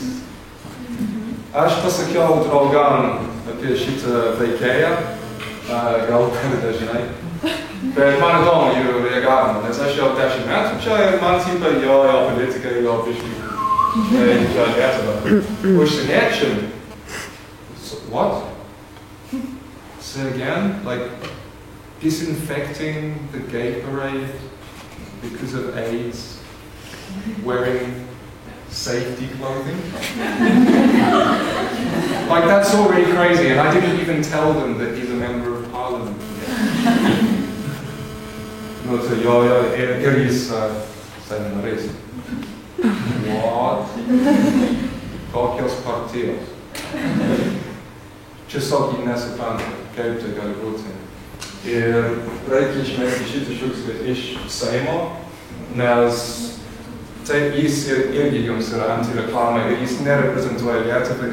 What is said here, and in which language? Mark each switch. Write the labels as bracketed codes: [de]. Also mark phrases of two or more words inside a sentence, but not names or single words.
[lt] Aš pasakiau draugam apie šitą veikėją, gal per dažnai. Bet man įdomu jų reagavimą, nes aš jau 10 metų čia ir man tipa jo politikai, jo biškai čia Lietuva. Užsieniečiam. [en] What? Say again? Like disinfecting the gay parade because of AIDS, wearing safety clothing? Like that's already crazy and I didn't even tell them that he's a member of parliament. No, so [lt] ir jis Seimo narys. What? Kokios partijos? Tiesiog jį nesupranta, kaip tai gali būti. Ir reikia išmesti šitą šiukšlę iš Seimo, nes tai jis irgi jums yra antireklama ir jis nereprezentuoja Lietuvą.